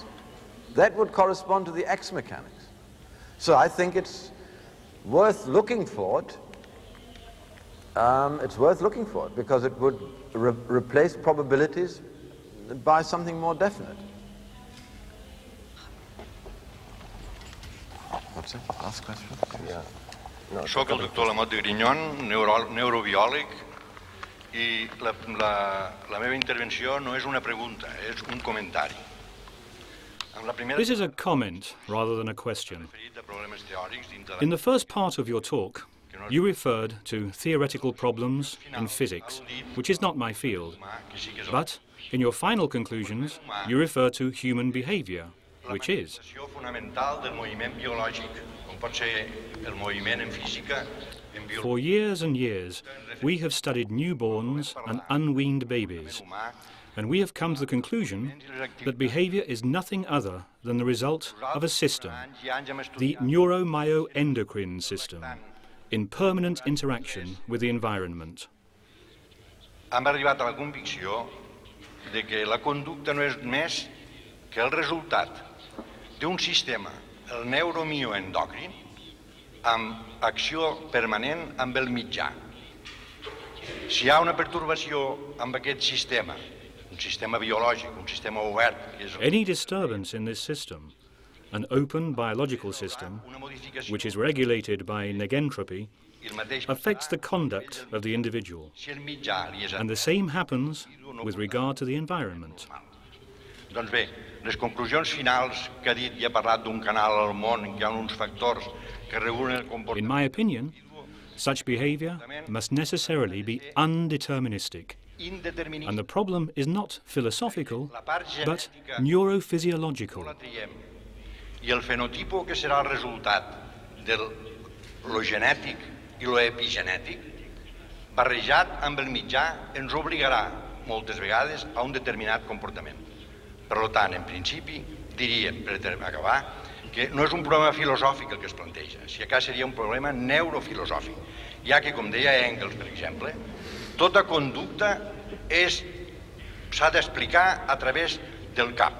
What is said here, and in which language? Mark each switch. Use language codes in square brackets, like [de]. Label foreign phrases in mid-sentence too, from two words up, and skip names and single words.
[en] That would correspond to the X mechanics. So I think it's worth looking for it. It's worth looking for it because it would replace probabilities by something more definite. What's it? Last question? Yeah. [ca] No, soc el doctor Lamot de Grignon, neurobiòleg, i la meva intervenció no és una pregunta, és un comentari. [en] This is a comment rather than a question. In the first part of your talk, you referred to theoretical problems in physics, which is not my field. But in your final conclusions, you refer to human behavior, which is. For years and years, we have studied newborns and unweaned babies, and we have come to the conclusion that behavior is nothing other than the result of a system, the neuromyoendocrine system, in permanent interaction with the environment. [ca] Hem arribat a la convicció de que la conducta no és més que el resultat d'un sistema, el neuromyoendòcrin, amb acció permanent amb el mitjà. Si hi ha una pertorbació amb aquest sistema, un sistema biològic, un sistema obert... [en] Any disturbance in this system, an open biological system, which is regulated by negentropy, affects the conduct of the individual. And the same happens with regard to the environment. [ca] Doncs bé, les conclusions finals que ha dit i ha parlat d'un canal al món en què hi ha uns factors que regulen el comportament. [en] In my opinion, such behavior must necessarily be undeterministic. And the problem is not philosophical, but neurophysiological. [ca] I el fenotipo que serà el resultat de lo genètic i lo epigenètic, barrejat amb el mitjà, ens obligarà moltes vegades a un determinat comportament. Per tant, en principi, diríem, per acabar, que no és un problema filosòfic el que es planteja, si acá seria un problema neurofilosòfic, ja que, com deia Engels, per exemple, tota conducta s'ha d'explicar a través del cap.